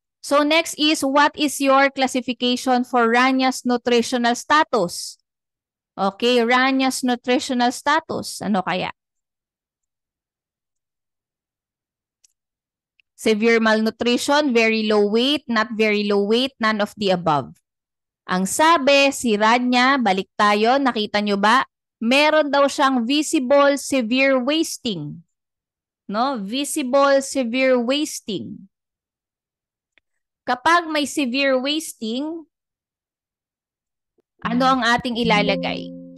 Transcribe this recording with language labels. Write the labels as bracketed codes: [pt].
[en] So, next is, what is your classification for Rania's nutritional status? Okay, Rania's nutritional status. [tl] Ano kaya? [en] Severe malnutrition, very low weight, not very low weight, none of the above. [tl] Ang sabi, si Rania, balik tayo, nakita nyo ba? Meron daw siyang [en] visible severe wasting. [tl] No? [en] Visible severe wasting. [tl] Kapag may severe wasting, ano ang ating ilalagay?